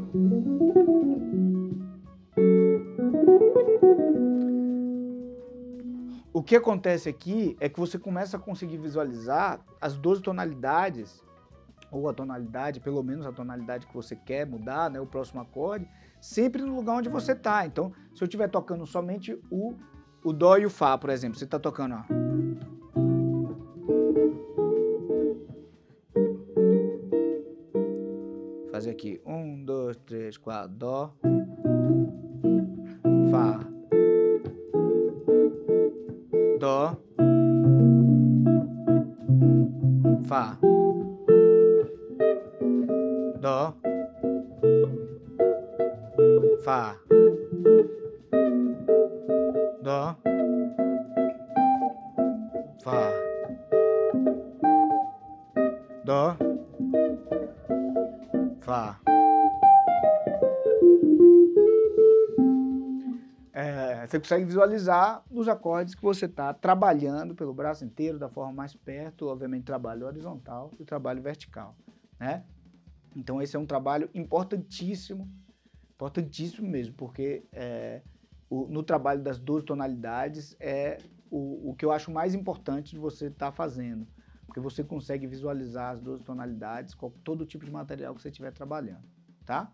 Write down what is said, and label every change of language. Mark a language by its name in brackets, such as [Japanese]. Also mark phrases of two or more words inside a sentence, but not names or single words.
[Portuguese] O que acontece aqui é que você começa a conseguir visualizar as 12 tonalidades, ou a tonalidade, pelo menos a tonalidade que você quer mudar, né, o próximo acorde, sempre no lugar onde você está. Então, se eu estiver tocando somente o Dó e o Fá, por exemplo, você está tocando, ó. Fazer aqui, 1, 2, 3, 4, Dó, Fá, Dó, Fá, Dó, Fá, Dó, Fá, Dó, Fá. Você consegue visualizar os acordes que você está trabalhando pelo braço inteiro, da forma mais perto, obviamente trabalho horizontal e trabalho vertical, né? Então esse é um trabalho importantíssimo, importantíssimo mesmo, porque no trabalho das 12 tonalidades é o que eu acho mais importante de você estar fazendo, porque você consegue visualizar as 12 tonalidades com todo tipo de material que você estiver trabalhando, tá?